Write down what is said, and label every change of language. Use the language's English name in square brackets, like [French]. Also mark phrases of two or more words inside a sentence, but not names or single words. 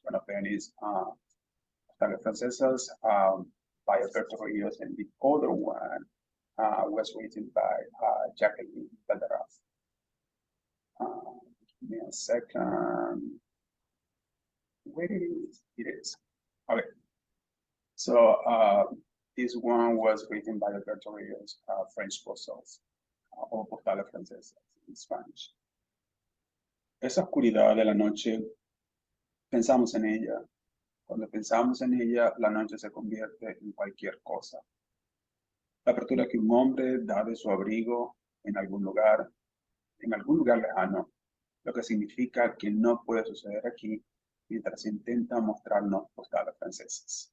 [English] One of them is Postales Francesas by Alberto Rios, and the other one was written by Jacqueline Valderrama. Give me a second. Where it is? It is. Okay. So this one was written by Alberto Rios, French postals, [Spanish] o postales francesas [English] in Spanish. [Spanish] Esa oscuridad de la noche, pensamos en ella. Cuando pensamos en ella, la noche se convierte en cualquier cosa. La apertura que un hombre da de su abrigo en algún lugar lejano, lo que significa que no puede suceder aquí mientras intenta mostrarnos postales francesas.